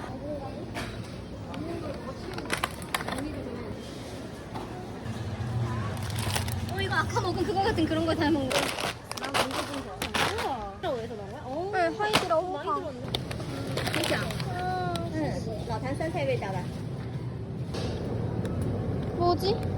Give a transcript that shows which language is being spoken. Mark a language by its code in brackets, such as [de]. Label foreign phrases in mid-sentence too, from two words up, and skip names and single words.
[ko] 이거 아까 먹은 그거 같은 그런 거 잘 먹는 거. 나 먼저 좀 줘. 우와. 라고해서 나온 거야? 어. 네, 하이드라오 많이 파. 들었네. [zh] 你想？老坛酸菜味道的。 [ko] 뭐지?